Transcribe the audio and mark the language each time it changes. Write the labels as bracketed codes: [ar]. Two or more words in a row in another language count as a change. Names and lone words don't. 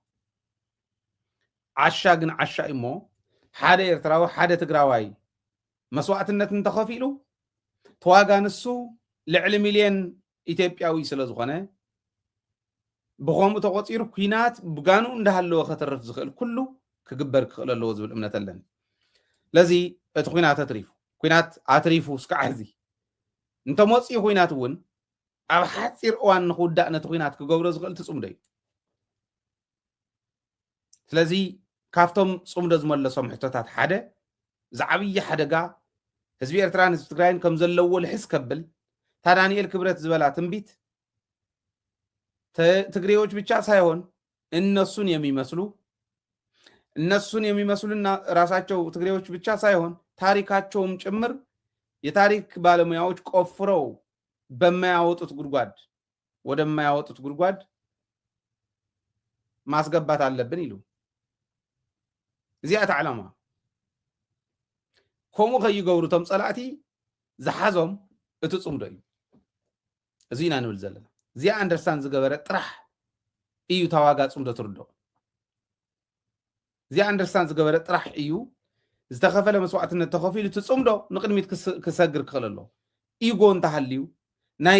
[ti] ዓሻ ግን ዓሻ እሞ ሓደ ኤርትራዊ ሓደ ትግራዋይ መስዋዕትነት እንተኸፊሉ ተዋጋ ንሱ ልዕሊ ሚልዮን ኢትዮጵያዊ ስለ ዝኾነ ብኸምኡ ተቆፂሩ ኩናት ብጋኑ እንዳሃለወ ከተርፍ ዝኽእል ኩሉ ክግበር ክኽእል ኣለዎ ዝብል እምነት ኣለኒ ለዚ እቲ ኩናት ኣትሪፉ ኩናት ኣትሪፉ እስካዕ ሕዚ እንተመፅኡ ኩናት እውን ኣብ ሓፂር እዋን ንክውዳእ ነቲ ኩናት ክገብሮ ዝኽእል ትፅምዶ እዩ ስለዚ ካብቶም ፅምዶ ዝመለሶም ሕቶታት ሓደ ዝዓብይ ሓደጋ ህዝቢ ኤርትራን ህዝቢ ትግራይን ከም ዘለዎ ልሕስ ከብል ታ ዳንኤል ክብረት ዝበላ ትንቢት [am] ትግሬዎች ብቻ ሳይሆን እነሱን የሚመስሉና ራሳቸው ትግሬዎች ብቻ ሳይሆን ታሪካቸውም ጭምር የታሪክ ባለሙያዎች ቆፍረው በማያወጡት ጉድጓድ ወደማያወጡት ጉድጓድ ማስገባት አለብን ይሉ [ti] እዚኣት ዓላማ ከምኡ ከይገብሩ ቶም ፀላእቲ ዝሓዞም እቲ ፅምዶ እዩ እዚ ኢና ንብል ዘለና እዚኣ ኣንደርስታንድ ዝገበረ ጥራሕ እዩ ተዋጋ ፅምዶ ትርድኦ እዚኣ ኣንደርስታንድ ዝገበረ ጥራሕ እዩ ዝተኸፈለ መስዋዕትነት ተኸፊሉ እቲ ፅምዶ ንቅድሚት ክሰግር ክኽእል ኣለዎ ኢጎ እንተሃልዩ ናይ